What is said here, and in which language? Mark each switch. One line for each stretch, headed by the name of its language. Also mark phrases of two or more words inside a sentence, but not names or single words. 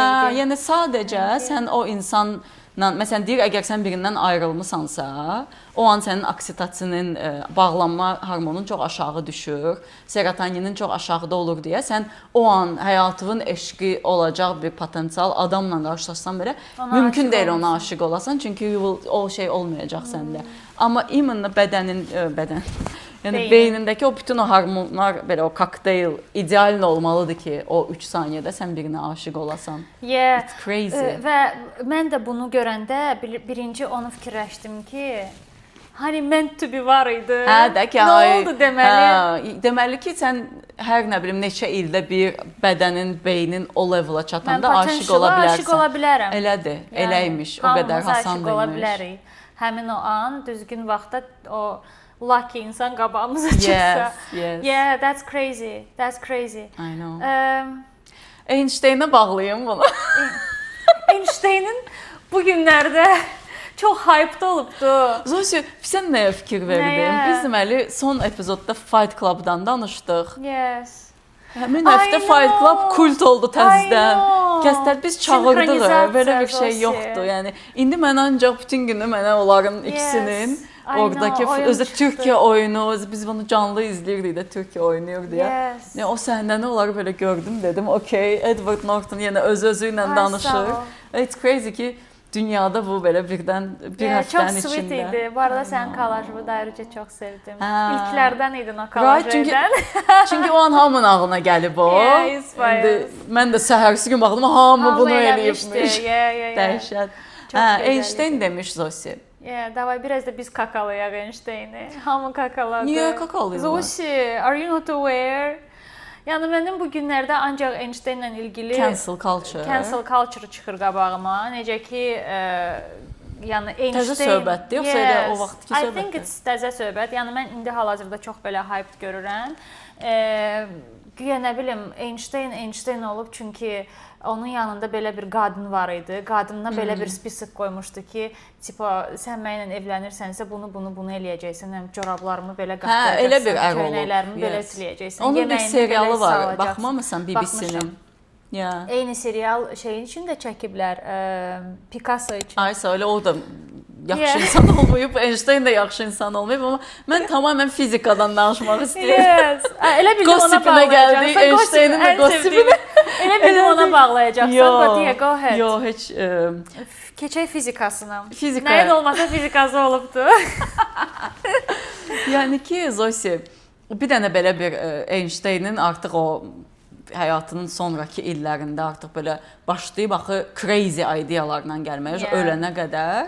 Azerbaijani: Hə, yəni sadəcə sən o insanla, məsələn deyir, əgər sən birindən ayrılmısansa, o an sənin oksitosinin bağlanma hormonun çox aşağı düşür, serotoninin çox aşağıda olur deyə sən o an həyatının eşqi olacaq bir potensial adamla qarşılaşsan belə mümkün deyil ona aşiq olasan, çünki o şey olmayacaq səndə. Amma imanla bədən yəni beynindəki o bütün o hormonlar belə o kokteyl ideal olmalıdır ki, o 3 saniyədə sən birinə aşiq olasan.
English: It's crazy.
Azerbaijani: Və mən də bunu görəndə birinci onu fikirləşdim ki, hani
English: meant to be
Azerbaijani: var idi. Hə, də ki, nə oldu deməli? Hə, deməli ki, sən hər nə bilim neçə ildə bir bədənin, beynin o levela çatanda aşiq ola bilərsən. Aşiq ola bilərəm. Elədir, eləymiş, o qədər hasan aşiq ola bilərik. Həmin o an düzgün vaxtda o lucky insan qabağımıza çıxsa.
English: Yes. Yeah, that's crazy. That's crazy. I know.
Azerbaijani: Einsteinə bağlayım bunu. Einstein'in bu günlərdə çox hype'da olubdu. Zosi, sən nəyə fikir verdin? Biz deməli son epizodda Fight Club-dan danışdıq. Yes. Həmin həftə Fight Club kult oldu təzədən. Kəslər biz çağırdıq, belə bir şey yoxdur. Yəni indi mən ancaq bütün günü mənə onların ikisinin oradakı özü Türkiyə oyunu, biz bunu canlı izləyirdik də Türkiyə oynayır deyə. Yəni o səhnəni onları belə gördüm, dedim, okey, Edward Norton yenə öz-özü ilə danışır.
English: It's crazy
Azerbaijani: ki, dünyada bu belə birdən bir həftənin içində. Çox sweet idi. Bu arada sənin kolajını da ayrıca çox sevdim. İlklərdən idin o kolaj edən. Çünki o an hamının ağlına gəlib o. Mən də səhərsi gün baxdım, hamı bunu eləyibmiş. Dəhşət. Einstein demiş Zosi. Davay biraz da biz kakalayaq Einstein'i. Hamı kakaladı. Niyə kakalayırlar? Zosi,
English: are you not aware?
Azerbaijani: Yəni mənim bu günlərdə ancaq Einstein'la ilgili
English: cancel culture
Azerbaijani: çıxır qabağıma. Necə ki, yəni Einstein təzə söhbətdir, yoxsa elə o vaxtki söhbətdir?
English: I think it's
Azerbaijani: təzə söhbət. Yəni mən indi hal-hazırda çox belə hype görürəm. Güya nə bilim Einstein olub çünki onun yanında belə bir qadın var idi. Qadınına belə bir spesifik qoymuşdu ki, tipa sən mənimlə evlənirsənsə bunu eləyəcəksən. Həm corablarımı belə qatlayacaqsan, elə bir ər olub. Köynəklərimi belə siləyəcəksən. Onun bir serialı var. Baxmamısan BBC-nin? Eyni serial şeyin üçün də çəkiblər, Picasso üçün. Aysa elə o da yaxşı insan olmayıb, Einstein də yaxşı insan olmayıb, amma mən tamamilə fizikadan danışmaq istəyirəm. Elə bildim ona bağlayacaqsan. Einsteinin də gossipini. Elə bildim ona bağlayacaqsan.
English: But go ahead.
Azerbaijani: Yox, heç keçək fizikasına. Fizika. Nəyin olmasa fizikası olubdu. Yəni ki, Zosi, bir dənə belə bir Einsteinin artıq o həyatının sonrakı illərində artıq belə başlayıb axı crazy ideyalarla gəlməyə, ölənə qədər.